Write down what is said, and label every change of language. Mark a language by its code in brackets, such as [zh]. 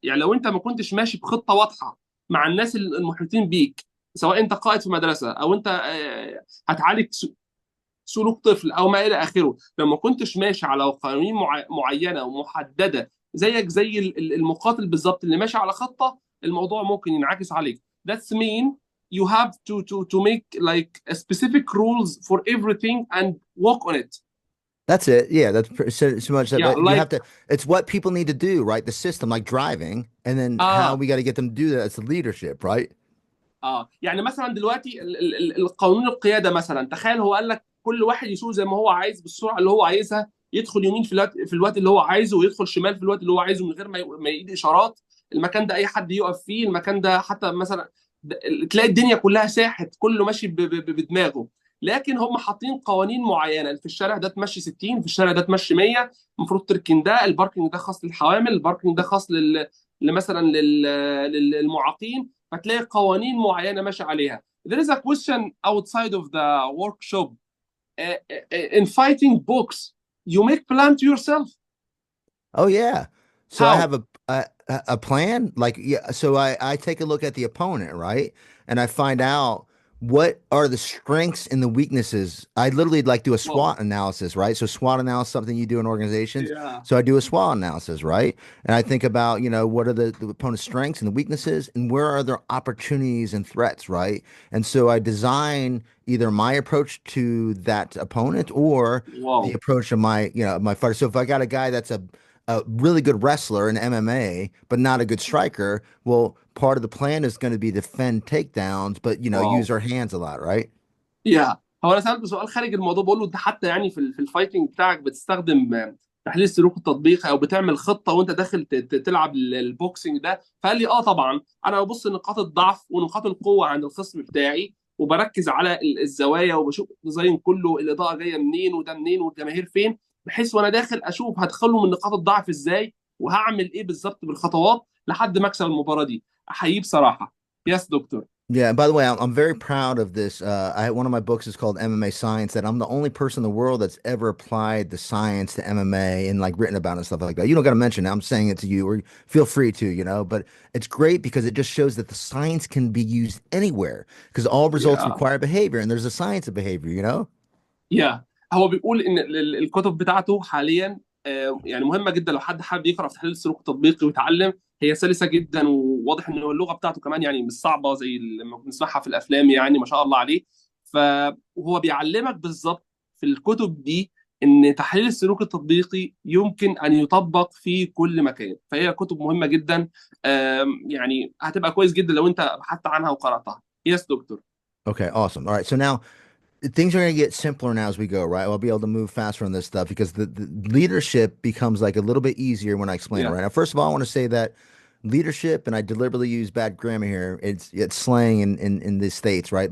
[ar] يعني لو انت ما كنتش ماشي بخطه واضحه مع الناس المحيطين بيك، سواء انت قائد في مدرسه او انت هتعالج سلوك طفل او ما الى اخره، لو ما كنتش ماشي على قوانين معينه ومحدده زيك زي المقاتل بالظبط اللي ماشي على خطه، الموضوع ممكن ينعكس عليك. [en] That's mean you have to make like a specific rules for everything and work on it. That's it. Yeah, that's so much. Yeah, You have to. It's what people need to do, right? The system, like driving, and then how we got to get them to do that. It's the leadership, right? [ar] يعني مثلا دلوقتي القانون القياده مثلا، تخيل هو قال لك كل واحد يسوق زي ما هو عايز بالسرعه اللي هو عايزها، يدخل يمين في الوقت اللي هو عايزه ويدخل شمال في الوقت اللي هو عايزه من غير ما يدي اشارات. المكان ده اي حد يقف فيه، المكان ده حتى مثلا تلاقي الدنيا كلها ساحت، كله ماشي بدماغه. لكن هم حاطين قوانين معينه، في الشارع ده تمشي 60، في الشارع ده تمشي 100، المفروض تركن ده، الباركنج ده خاص للحوامل، الباركنج ده خاص مثلا للمعاقين، فتلاقي قوانين معينه ماشي عليها. [en] There is a question outside of the workshop. In fighting books, you make plan to yourself. Oh yeah. So How? I have a plan. Like so I take a look at the opponent, right? And I find out what are the strengths and the weaknesses. I literally like do a SWOT analysis, right? So SWOT analysis, something you do in organizations. Yeah. So I do a SWOT analysis, right? And I think about, what are the opponent's strengths and the weaknesses and where are their opportunities and threats, right? And so I design either my approach to that opponent or the approach of my fighter. So if I got a guy that's a really good wrestler in MMA, but not a good striker, well, part of the plan is going to be defend takedowns, but use our hands a lot, right? [ar] هو انا سالته سؤال خارج الموضوع، بقول له انت حتى يعني في الفايتنج بتاعك بتستخدم تحليل السلوك التطبيقي او بتعمل خطه وانت داخل تلعب البوكسنج ده؟ فقال لي اه طبعا، انا ببص نقاط الضعف ونقاط القوه عند الخصم بتاعي، وبركز على الزوايا، وبشوف الديزاين كله، الاضاءه جايه منين وده منين والجماهير فين، بحيث وانا داخل اشوف هدخله من نقاط الضعف ازاي، وهعمل ايه بالظبط بالخطوات لحد ما اكسب المباراه دي. احييه بصراحه. [en] Yes doctor. Yeah, by the way, I'm very proud of this. One of my books is called MMA Science, that I'm the only person in the world that's ever applied the science to MMA and like written about it and stuff like that. You don't got to mention it. I'm saying it to you, or feel free to, but it's great because it just shows that the science can be used anywhere because all results يا require behavior and there's a science of behavior. [ar] يا هو بيقول ان الكتب بتاعته حاليا يعني مهمه جدا لو حد حابب يقرا في تحليل السلوك التطبيقي ويتعلم. هي سلسه جدا، وواضح ان اللغه بتاعته كمان يعني مش صعبه زي لما بنسمعها في الافلام، يعني ما شاء الله عليه. فهو بيعلمك بالظبط في الكتب دي ان تحليل السلوك التطبيقي يمكن ان يطبق في كل مكان. فهي كتب مهمه جدا، يعني هتبقى كويس جدا لو انت بحثت عنها وقراتها. [en] Yes doctor. Okay, awesome. All right, so now things are going to get simpler now as we go, right? I'll be able to move faster on this stuff because the leadership becomes like a little bit easier when I explain it, يا right? Now, first of all, I want to say that leadership, and I deliberately use bad grammar here, it's slang in the States, right?